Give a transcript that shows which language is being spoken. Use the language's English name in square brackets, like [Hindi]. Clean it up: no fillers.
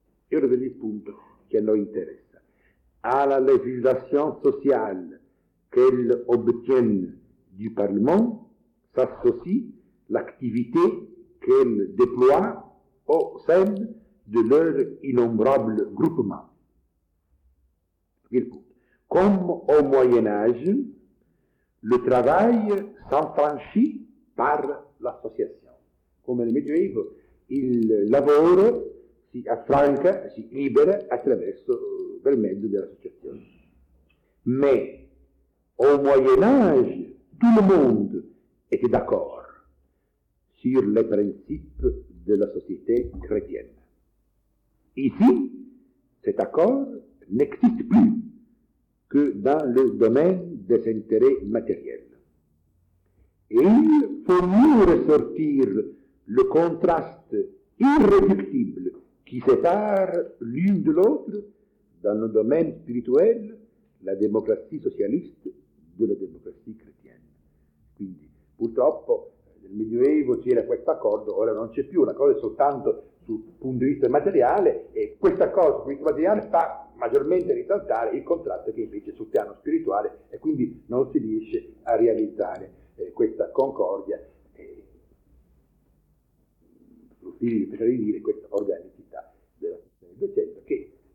[French] Et on revient au point qui nous intéresse. À la législation sociale qu'elles obtiennent du Parlement s'associe l'activité qu'elles déploient au sein de leurs innombrables groupements. Comme au Moyen-Âge, le travail s'affranchit par l'association. [Italian] Come nel Medioevo, il lavoro si affranca, si libera attraverso, per mezzo dell'associazione. [French] Mais, au Moyen-Âge, tout le monde était d'accord sur les principes de la société chrétienne. Ici, cet accord n'existe plus que dans le domaine des intérêts matériels. Et il faut mieux ressortir le contraste irréductible qui sépare l'une de l'autre, dans le domaine spirituel, la démocratie socialiste de la démocratie chrétienne. [Italian] Quindi, purtroppo, nel Medioevo c'era questo accordo, ora non c'è più, la cosa è soltanto sul punto di vista materiale, e questa cosa, questo materiale fa maggiormente risaltare il contratto che invece sul piano spirituale, e quindi non si riesce a realizzare questa concordia, per dire questa organicità della situazione del tempo, che